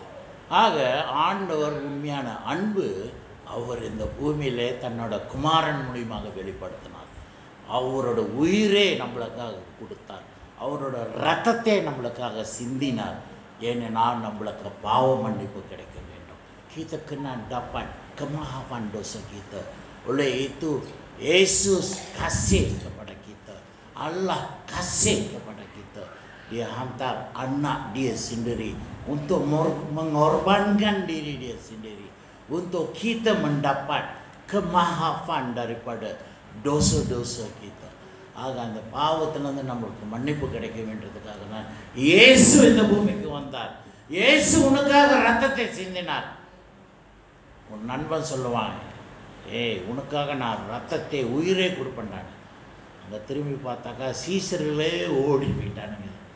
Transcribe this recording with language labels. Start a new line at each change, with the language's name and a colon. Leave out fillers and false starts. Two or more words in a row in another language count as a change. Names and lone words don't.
Tamil: ஆக ஆண்டவர் உண்மையான அன்பு அவர் இந்த பூமியிலே தன்னோட குமாரன் மூலியமாக வெளிப்படுத்தினார். அவரோட உயிரே நம்மளுக்காக கொடுத்தார். அவரோட ரத்தத்தை நம்மளுக்காக சிந்தினார். ஏனென்றால் நம்மளுக்கு பாவ மன்னிப்பு கிடைக்க வேண்டும்.
Malay: Kita kena dapat kemaafan dosa kita. Oleh itu Yesus kasih kepada kita. Allah kasih kepada kita. Dia hantar anak dia sendiri untuk mengorbankan diri dia sendiri untuk kita mendapat kemaafan daripada dosa-dosa kita.
Tamil: ஆக அந்த பாவத்திலிருந்து நம்மளுக்கு மன்னிப்பு கிடைக்க வேண்டியதுக்காக தான் இயேசு இந்த பூமிக்கு வந்தார். இயேசு உனக்காக ரத்தத்தை சிந்தினார். உன் நண்பன் சொல்லுவான், உனக்காக நான் ரத்தத்தை உயிரே கொடுப்பேன். அங்கே திரும்பி பார்த்தாக்கா சீசர்களே ஓடி போயிட்டானுங்க.